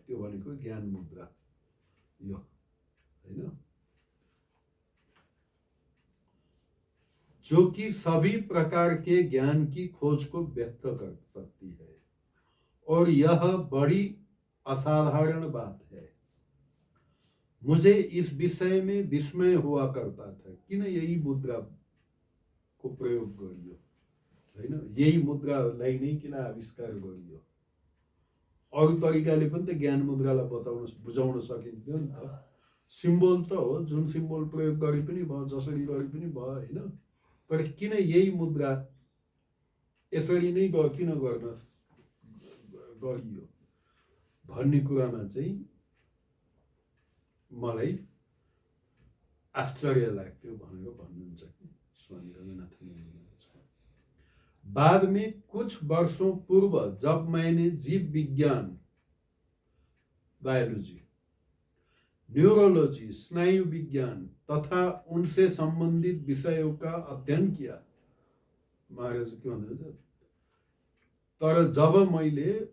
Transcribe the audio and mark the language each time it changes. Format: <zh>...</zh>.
<ne>त्यो भनेको ज्ञान मुद्रा यो हैन,</ne> <hi>जो कि सभी प्रकार के ज्ञान की खोज को व्यक्त कर सकती है और यह बड़ी असाधारण बात है। मुझे इस विषय में विस्मय हुआ करता था</hi> <ne>किन यही मुद्रा को प्रयोग गरियो हैन, यही मुद्रालाई नै किन आविष्कार गरियो। अरू तरिकाले पनि त ज्ञान मुद्रालाई बताउन बुझाउन सकिन्थ्यो नि त। सिम्बोल त हो, जुन सिम्बोल प्रयोग गरे पनि भयो जसरी गरे पनि भयो हैन, तर किन यही मुद्रा यसरी नै किन गर्न गरियो भन्ने कुरामा चाहिँ मलाई आश्चर्य लाग्थ्यो भनेर भन्नुहुन्छ कि स्वामी रघुनाथानन्द।</ne> <hi>बाद में कुछ वर्षों पूर्व जब मैंने जीव विज्ञान बायोलॉजी, न्यूरोलॉजी, स्नायु विज्ञान तथा उनसे संबंधित विषयों का अध्ययन किया, महाराज</hi> <ne>के भन्नुहुन्छ, तर जब मैले</ne>